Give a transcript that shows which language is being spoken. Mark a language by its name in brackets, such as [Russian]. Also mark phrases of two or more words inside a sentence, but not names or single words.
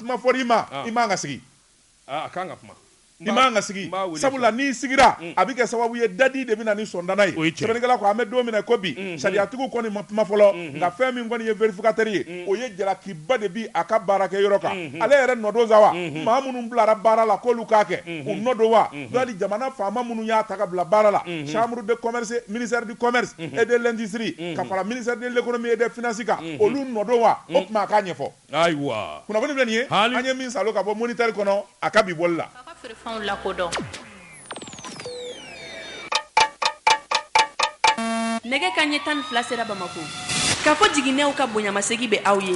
[Bambara] kuma fɔra i ma i man ka sigi a kan ka kuma i man ka sigi sabula n'i sigira a bɛ kɛ sababu ye dadi de bɛ na ni sɔndana ye sɛbɛnnikɛla ko an bɛ don min na ko bi sariyatigiw kɔni ma kuma fɔlɔ nka fɛn min kɔni ye vérificateur ye o ye jalakiba de bi a ka baarakɛ yɔrɔ kan ale yɛrɛ nɔ don sa wa maa minnu bilara baara la k'olu k'a kɛ u nɔ don wa hali jamana faama minnu y'a ta ka bila baara la [French] chambre de commerce ministère du commerce et de l'industrie [Bambara] ka fara [French] ministère de l'économie et des finances [Bambara] kan olu nɔ don wa o tuma a k'a ɲɛfɔ ayiwa kunnafoni filɛ nin ye an ye min salo ka bɔ moniteur kɔnɔ a ka bi bɔli la feerefɛnw lakodɔn nɛgɛ kanɲɛ 12 sera Bamako k'a fɔ jiginɛw ka bonyamasegi bɛ aw ye